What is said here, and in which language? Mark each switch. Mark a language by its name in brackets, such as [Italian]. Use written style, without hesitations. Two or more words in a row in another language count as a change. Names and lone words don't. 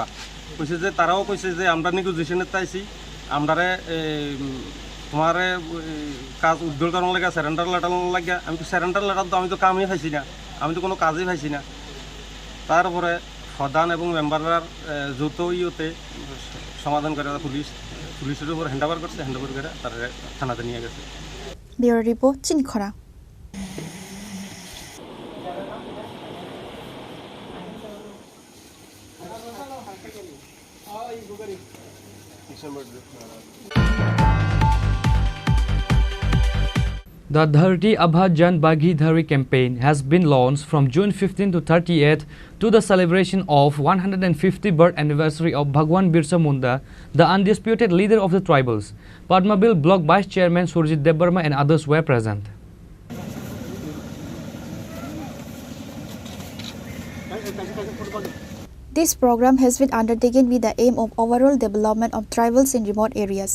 [Bangla] কইছে যে তারাও কইছে যে আমরা নেগোজিয়েশনের আইসি, আমরারে তোমার কাজ উদ্ধার করার লাগে স্যারেন্ডার লেটার লাগে। আমি তো স্যারেন্ডার লেটার তো আমি তো কামই পাইছি না, আমি তো কোনো কাজই পাইছি না। তারপরে প্রধান এবং মেম্বাররা যৌথ ইয়েতে সমাধান করে পুলিশের উপর হ্যান্ডওভার করছে, হ্যান্ডওভার করে তারা থানাতে নিয়ে গেছে। [English] Bureau Report, [Kok Borok] Chini Khorang. [English] The Dharti Abha Jan Bhagidhari campaign has been launched from June 15 to 30th to the celebration of 150th birth anniversary of Bhagwan Birsa Munda, the undisputed leader of the tribals. Padmabil Block Vice Chairman Surjit Debarma and others were present. This program has been undertaken with the aim of overall development of tribals in remote areas.